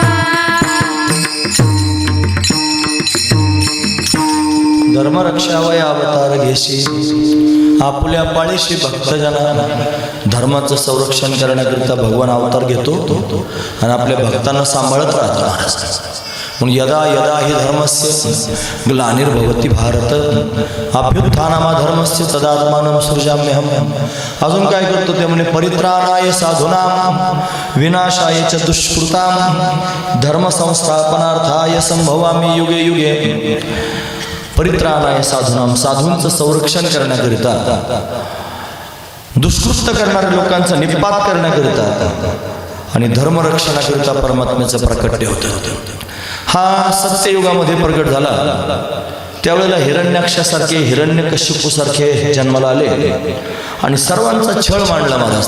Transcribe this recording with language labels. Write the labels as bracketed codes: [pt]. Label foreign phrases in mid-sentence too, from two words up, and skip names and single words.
[mr] धर्मरक्षावय अवतार घेशी, आपुल्या पाळीशी भक्तजना. धर्माचं संरक्षण करण्याकरिता भगवान अवतार घेतो आणि आपल्या भक्तांना सांभाळत राहतो. [sa] म्हणून यदा यदा हि धर्मस्य ग्लानिर्भवति भारत अभ्युत्थानमा धर्मस्य तदात्मानं सृजाम्यहम्. [mr] अजून काय करतो ते म्हणे, [sa] परित्राणाय साधूनां विनाशाय च दुष्कृतां धर्मसंस्थापनार्थाय संभवामि युगे युगे. परित्राणाय साधूनां, [mr] साधूंचं संरक्षण करण्याकरिता, दुष्कृत्य करणाऱ्या लोकांचा निपात करण्याकरिता आणि धर्मरक्षणाकरिता परमात्म्याचं प्रकट्य होतं. हा सत्ययुगामध्ये प्रकट झाला. त्यावेळेला हिरण्याक्षासारखे, हिरण्यकश्यपूसारखे जन्माला आले आणि सर्वांचा छळ मांडला महाराज.